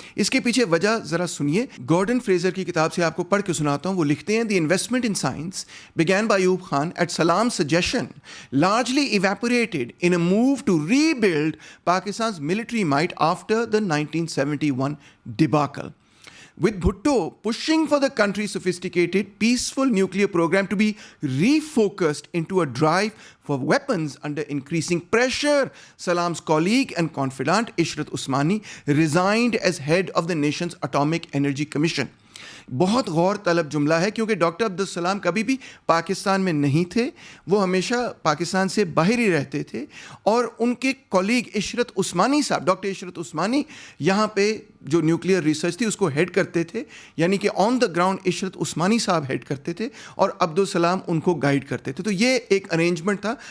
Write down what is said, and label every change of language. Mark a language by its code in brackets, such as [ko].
[hi] इसके पीछे वजह ज़रा सुनिए। गॉर्डन फ्रेजर की किताब से आपको पढ़ के सुनाता हूँ। वो लिखते हैं, [en] The investment in science began by Ayub Khan at Salam suggestion largely evaporated in a move to rebuild Pakistan military might after the 1971 debacle. With Bhutto pushing for the country's sophisticated, peaceful nuclear program to be refocused into a drive for weapons under increasing pressure, Salam's colleague and confidant Ishrat Usmani resigned as head of the nation's Atomic Energy Commission. [hi] बहुत गौर तलब जुमला है क्योंकि doctor Abdussalam कभी भी पाकिस्तान में नहीं थे, वो हमेशा पाकिस्तान से बाहर ही रहते थे और उनके कॉलीग इशरत उस्मानी साहब, डॉक्टर इशरत उस्मानी यहाँ पे जो न्यूक्लियर रिसर्च थी उसको हेड करते थे, यानी कि ऑन द ग्राउंड इशरत उस्मानी साहब हेड करते थे और अब्दुस्सलाम उनको गाइड करते थे। तो ये एक अरेंजमेंट था।